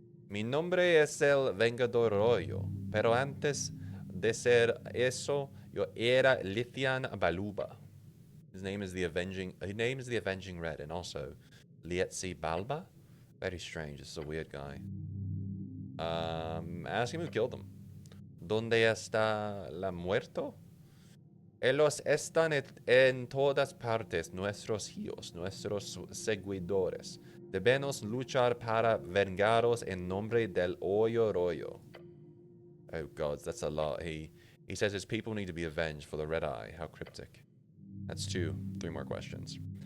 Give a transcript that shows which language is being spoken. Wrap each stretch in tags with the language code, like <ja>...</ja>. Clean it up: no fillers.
<es>Mi nombre es el Vengador Royo, pero antes de ser eso, yo era Lithian Baluba.</es> <en>His name is the Avenging Red, and also Lietzi Balba? Very strange, this is a weird guy. Ask him who killed him.</en> <es>¿Dónde está la muerto? Ellos están en todas partes, nuestros hijos, nuestros seguidores. Debemos luchar para vengaros en nombre del Hoyo Royo.</es> <en>Oh gods, that's a lot. He says his people need to be avenged for the Red Eye. How cryptic. That's 2. 3 more questions.</en>